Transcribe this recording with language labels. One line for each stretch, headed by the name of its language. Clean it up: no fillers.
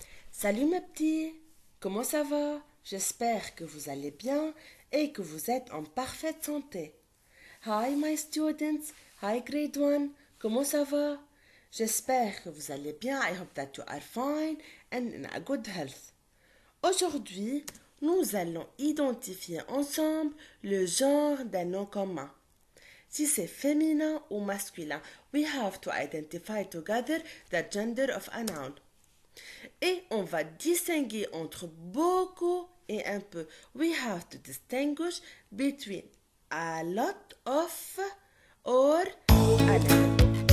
French: Salut mes petits, comment ça va? J'espère que vous allez bien et que vous êtes en parfaite santé.
English: Hi my students, hi grade 1,
French: comment ça va? J'espère que vous allez bien.
English: I hope that you are fine and in a good health.
French: Aujourd'hui, nous allons identifier ensemble le genre d'un nom commun. Si c'est féminin ou masculin,
English: we have to identify together the gender of a noun.
French: Et on va distinguer entre beaucoup et un peu.
English: We have to distinguish between a lot of or a little.